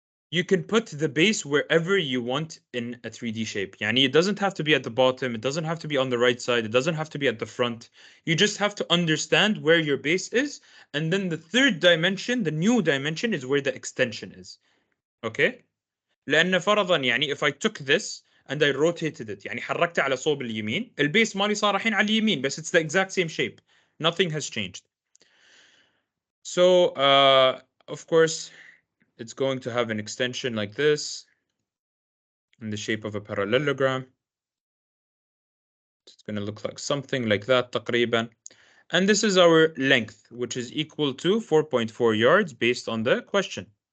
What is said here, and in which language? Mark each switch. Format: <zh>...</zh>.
<en>You can put the base wherever you want in a 3D shape. Yani it doesn't have to be at the bottom. It doesn't have to be on the right side. It doesn't have to be at the front. You just have to understand where your base is. And then the third dimension, the new dimension, is where the extension is. Okay?</en> <ar>لأن فرضا يعني</ar> <en>if I took this and I rotated it</en> <ar>يعني حركته على صوب اليمين البيس مالي صار الحين على اليمين بس</ar> <en>it's the exact same shape. Nothing has changed. So of course it's going to have an extension like this in the shape of a parallelogram. It's going to look like something like that</en> <ar>تقريبا.</ar> <en>And this is our length, which is equal to 4.4 yards based on the question.</en>